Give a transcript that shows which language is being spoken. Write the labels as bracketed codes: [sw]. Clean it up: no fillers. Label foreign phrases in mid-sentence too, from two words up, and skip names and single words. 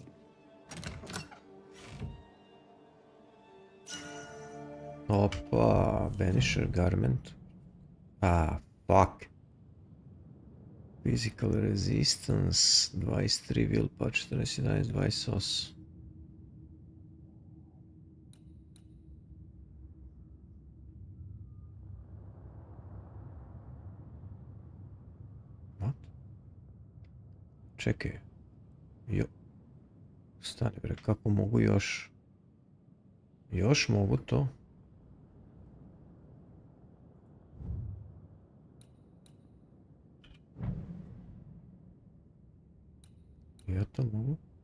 [sr] Opa, Banisher garment. [en] Fuck. Physical resistance, 23 will patch, 14, 11, 28. What? [sr] Čekaj. Jo. Stani bre, kako mogu još? Još mogu to? Ja to mogu?